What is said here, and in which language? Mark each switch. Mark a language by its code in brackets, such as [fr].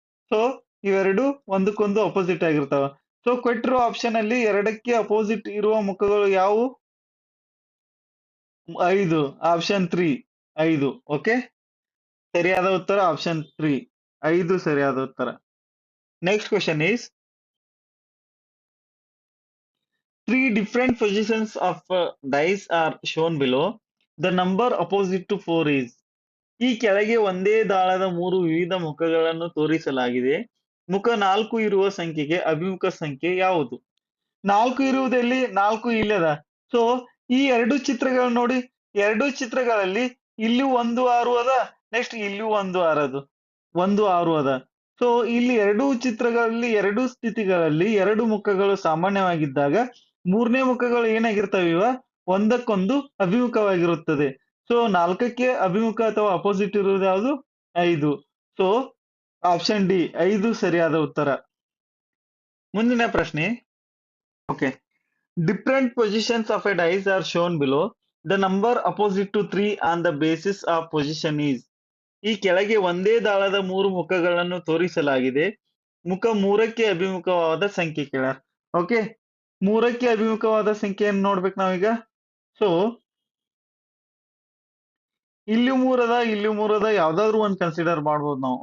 [kn] So ಇವೆರಡು ಒಂದಕ್ಕೊಂದು opposite ಆಗಿರ್ತಾವ. ಸೊ ಕೊಟ್ಟಿರೋ ಆಪ್ಷನ್ ಅಲ್ಲಿ ಎರಡಕ್ಕೆ ಅಪೋಸಿಟ್ ಇರುವ ಮುಖಗಳು ಯಾವುವು? 5. ಆಪ್ಷನ್ 3 5. ಓಕೆ, ಸರಿಯಾದ ಉತ್ತರ ಆಪ್ಷನ್ 3 5 ಸರಿಯಾದ ಉತ್ತರ. [en] Next question is 3 different positions of dice are shown below. The number opposite to 4 is. [kn] ಈ ಕೆಳಗೆ ಒಂದೇ ದಾಳದ 3 ವಿವಿಧ ಮುಖಗಳನ್ನು ತೋರಿಸಲಾಗಿದೆ. ಮುಖ 4 ಇರುವ ಸಂಖ್ಯೆಗೆ ಅಭಿಮುಖ ಸಂಖ್ಯೆ ಯಾವುದು? 4 ಇರುವುದೆಲ್ಲಿ? 4 ಇಲ್ಲದ. ಸೊ ಈ ಎರಡು ಚಿತ್ರಗಳು ನೋಡಿ. ಎರಡು ಚಿತ್ರಗಳಲ್ಲಿ ಇಲ್ಲಿ 1 6 ಅದ, ನೆಕ್ಸ್ಟ್ ಇಲ್ಲಿ 1 6 ಅದ. ಸೊ ಇಲ್ಲಿ ಎರಡು ಚಿತ್ರಗಳಲ್ಲಿ ಎರಡು ಸ್ಥಿತಿಗಳಲ್ಲಿ ಎರಡು ಮುಖಗಳು ಸಾಮಾನ್ಯವಾಗಿದ್ದಾಗ ಮೂರನೇ ಮುಖಗಳು ಏನಾಗಿರ್ತವೆ? ಒಂದಕ್ಕೊಂದು ಅಭಿಮುಖವಾಗಿರುತ್ತದೆ. ಸೊ 4ಕ್ಕೆ ಅಭಿಮುಖ ಅಥವಾ ಅಪೋಸಿಟ್ ಇರುವುದು ಯಾವುದು? 5. ಸೊ ಆಪ್ಷನ್ ಡಿ 5 ಸರಿಯಾದ ಉತ್ತರ. ಮುಂದಿನ ಪ್ರಶ್ನೆ. [en] Okay, different positions of a dice are shown below. The number opposite to 3 on the basis of position is. [kn] ಈ ಕೆಳಗೆ ಒಂದೇ ದಾಳದ 3 ಮುಖಗಳನ್ನು ತೋರಿಸಲಾಗಿದೆ. ಮುಖ 3ಕ್ಕೆ ಅಭಿಮುಖವಾದ ಸಂಖ್ಯೆ ಕೇಳ್ಯಾರ. ಓಕೆ, 3ಕ್ಕೆ ಅಭಿಮುಖವಾದ ಸಂಖ್ಯೆಯನ್ನು ನೋಡ್ಬೇಕು ನಾವೀಗ. ಸೊ ಇಲ್ಲಿ 3 ಅದ, ಇಲ್ಲಿ 3 ಅದ, ಯಾವ್ದಾದ್ರು ಒಂದ್ ಕನ್ಸಿಡರ್ ಮಾಡ್ಬೋದು ನಾವು.